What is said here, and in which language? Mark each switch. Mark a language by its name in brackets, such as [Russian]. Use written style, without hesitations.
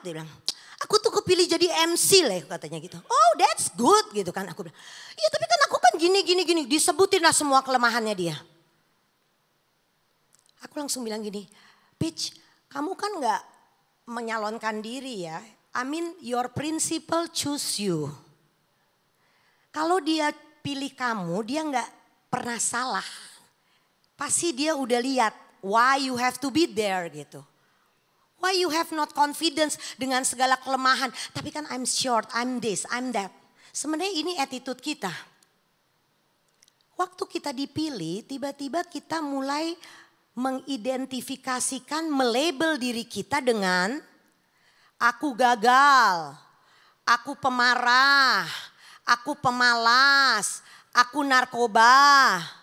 [Indonesian] Dia bilang, aku tuh kepilih jadi MC lah katanya gitu. [English] Oh that's good [Indonesian] gitu kan. Aku bilang, iya tapi kan aku kan gini. Disebutin lah semua kelemahannya dia. Aku langsung bilang gini, Peach, kamu kan gak menyalonkan diri ya. [English] I mean your principal choose you. [Indonesian] Kalau dia pilih kamu, dia gak pernah salah. Pasti dia udah lihat [English] why you have to be there gitu. Why you have not confidence [Indonesian] dengan segala kelemahan. Tapi kan [English] I'm short, I'm this, I'm that. [Indonesian] Sebenarnya ini attitude kita. Waktu kita dipilih, tiba-tiba kita mulai mengidentifikasikan, melabel diri kita dengan aku gagal, aku pemarah, aku pemalas, aku narkoba.